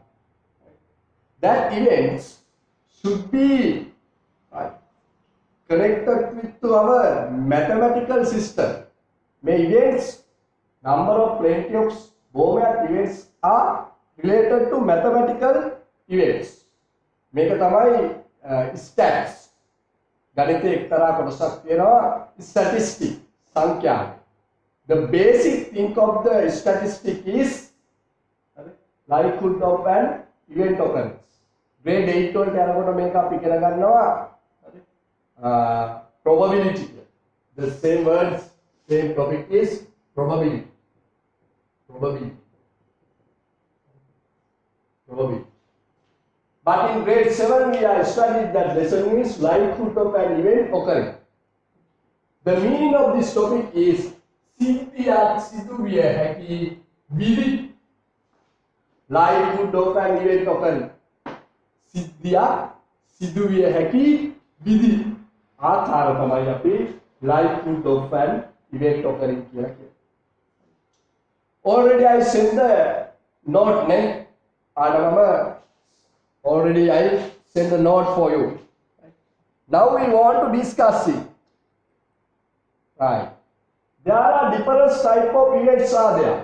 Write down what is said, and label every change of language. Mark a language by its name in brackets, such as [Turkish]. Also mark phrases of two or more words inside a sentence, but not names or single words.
[English] That events should be, right, connected with to our mathematical system. May events, number of plenty of බොහොමයක් events are related to mathematical events. [Sinhala] මේක තමයි stats. ගණිතයේ එක්තරා කොටසක් තියෙනවා statistic සංඛ්‍යා. [English] The basic thing of the statistic is likelihood of an event occurrence. [Sinhala] Grade 8 වලට යනකොට මේක අපි ඉගෙන ගන්නවා probability. [English] The same words, same topic is probability. Probability. But in grade 7 we are studied that lesson is likelihood of an event occurring. The meaning of this topic is [Sinhala] සිද්ධියක් සිදුවිය හැකි විදි. [English] Likelihood of an event occurring. [Sinhala] සිද්ධියක් සිදුවිය හැකි විදි. ආකාර තමයි අපි [English] likelihood of an event occurring [Sinhala] කියලා කියන්නේ. [English] Already I sent the note, ne? Already I sent the note for you. Now we want to discuss it. Right. There are different type of events are there.